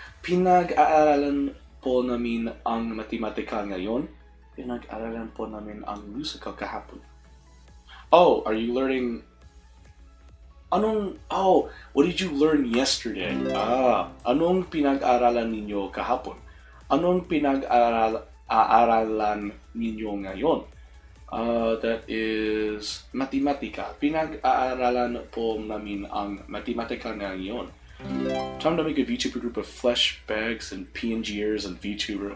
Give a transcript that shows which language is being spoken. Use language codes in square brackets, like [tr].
[tl] Pinag-aaralan po namin ang matematika ngayon. Pinag-aaralan po namin ang musical kahapon. [en] Oh, are you learning... what did you learn yesterday? [tl] Anong pinag-aaralan ninyo kahapon? Anong pinag-aaralan ninyo ngayon? [en] That is [tl] matematika. Pinag-aaralan po namin ang matematika ngayon. [en] Time to make a VTuber group of flesh bags and PNGers and VTuber.